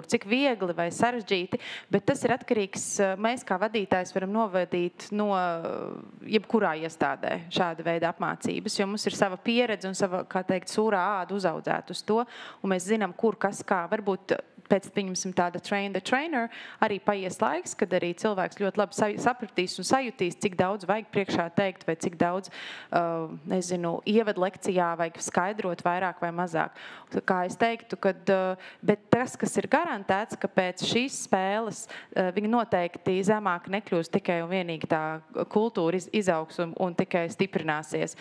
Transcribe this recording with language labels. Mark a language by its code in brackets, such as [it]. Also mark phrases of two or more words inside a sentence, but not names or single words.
[lv] cik viegli vai sarežģīti, bet tas ir atkarīgs, mēs kā vadītājs varam novadīt no jebkurā iestādē šāda veida apmācības, jo mums ir sava pieredze un sava, kā teikt, sūrā āda uzaudzēt uz to, un mēs zinām, kur, kas, kā, varbūt pēc, pieņemsim, tāda [en] train the trainer, [lv] arī paies laiks, kad arī cilvēks ļoti labi sapratīs un sajutīs, cik daudz vajag priekšā teikt, vai cik daudz, ievadu lekcijā vajag skaidrot vairāk vai mazāk. Kā es teiktu, bet tas, kas ir garantēts, ka pēc šīs spēles viņi noteikti zemāk nekļūs tikai un vienīgi tā kultūra izaugs un tikai stiprināsies.